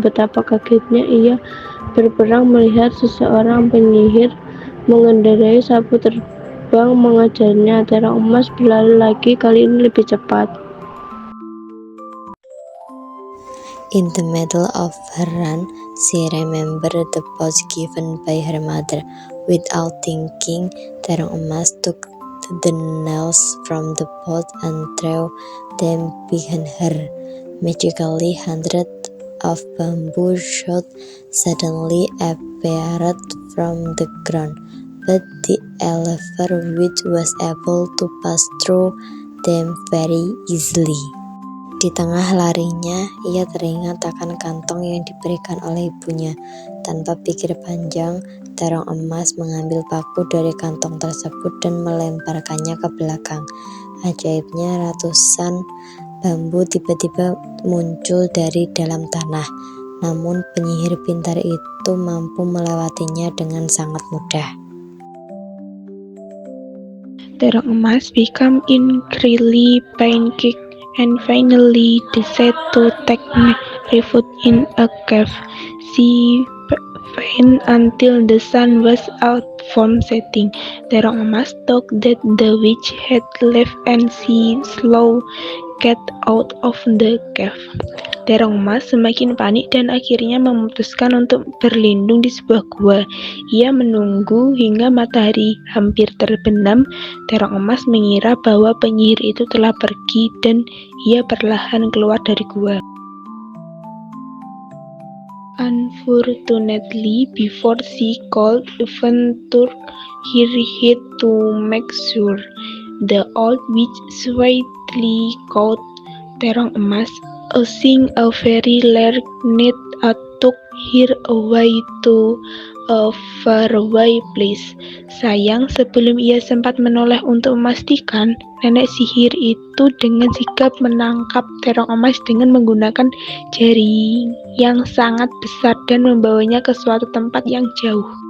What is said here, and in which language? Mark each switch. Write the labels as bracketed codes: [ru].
[id] Betapa kagetnya ia berperang melihat seseorang penyihir mengendarai sapu terbang mengejarnya. Terong emas berlari lagi, kali ini lebih cepat. [en] In the middle of her run, she remembered the pouch given by her mother. Without thinking, Terong emas took the nails from the pouch and threw them behind her. Magically, hundreds of bamboo shoots suddenly appeared from the ground, but the elder witch was able to pass through them very easily. [id] Di tengah larinya, ia teringat akan kantong yang diberikan oleh ibunya. Tanpa pikir panjang, terong emas mengambil paku dari kantong tersebut dan melemparkannya ke belakang. Ajaibnya, ratusan bambu tiba-tiba muncul dari dalam tanah. Namun penyihir pintar itu mampu melewatinya dengan sangat mudah. [en] Terong emas became increasingly panicked and finally decided to take refuge in a cave. She waited until the sun was out from setting. Terong emas thought that the witch had left and she slowly got out of the cave. [id] Terong emas semakin panik dan akhirnya memutuskan untuk berlindung di sebuah gua. Ia menunggu hingga matahari hampir terbenam. Terong emas mengira bahwa penyihir itu telah pergi dan ia perlahan keluar dari gua. [en] Unfortunately, before she could even turn her head to make sure, the old witch swiftly caught Terong emas, using a very large net, took her away to a faraway place. [id] Sayang, sebelum ia sempat menoleh untuk memastikan, nenek sihir itu dengan sigap menangkap terong emas dengan menggunakan jari yang sangat besar dan membawanya ke suatu tempat yang jauh.